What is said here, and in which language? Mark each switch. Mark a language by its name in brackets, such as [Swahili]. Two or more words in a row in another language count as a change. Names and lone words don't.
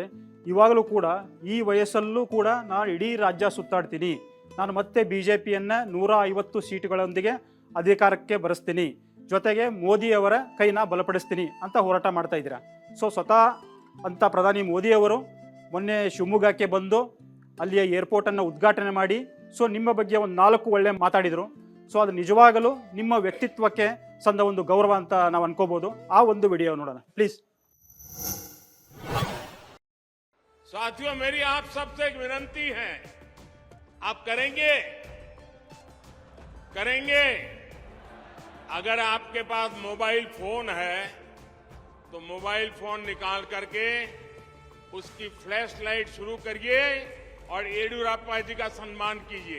[Kannada] ಇವಾಗಲೂ ಕೂಡ ಈ ವಯಸ್ಸಲ್ಲೂ ಕೂಡ ನಾನು ಇಡೀ ರಾಜ್ಯ ಸುತ್ತಾಡ್ತೀನಿ, ನಾನು ಮತ್ತೆ BJPಯನ್ನು 150 ಸೀಟುಗಳೊಂದಿಗೆ ಅಧಿಕಾರಕ್ಕೆ ಬರೆಸ್ತೀನಿ, ಜೊತೆಗೆ ಮೋದಿಯವರ ಕೈನ ಬಲಪಡಿಸ್ತೀನಿ ಅಂತ ಹೋರಾಟ ಮಾಡ್ತಾ ಇದ್ದೀರಾ. ಸೊ ಸ್ವತಃ ಅಂತ ಪ್ರಧಾನಿ ಮೋದಿಯವರು ಮೊನ್ನೆ ಶಿವಮೊಗ್ಗಕ್ಕೆ ಬಂದು ಅಲ್ಲಿಯ ಏರ್ಪೋರ್ಟನ್ನು ಉದ್ಘಾಟನೆ ಮಾಡಿ ಸೊ ನಿಮ್ಮ ಬಗ್ಗೆ ಒಂದು 4 ಒಳ್ಳೆ ಮಾತಾಡಿದರು. ಸೊ ಅದು ನಿಜವಾಗಲೂ ನಿಮ್ಮ ವ್ಯಕ್ತಿತ್ವಕ್ಕೆ ಸಂದ ಒಂದು ಗೌರವ ಅಂತ ನಾವು ಅನ್ಕೋಬಹುದು. ಆ ಒಂದು ವಿಡಿಯೋ ನೋಡೋಣ ಪ್ಲೀಸ್. [Hindi] साथियों, मेरी आप सबसे एक विनती है, आप करेंगे अगर आपके पास मोबाइल फोन है तो मोबाइल फोन निकाल करके उसकी फ्लैश लाइट शुरू करिए और येडियुरप्पा जी का सम्मान कीजिए.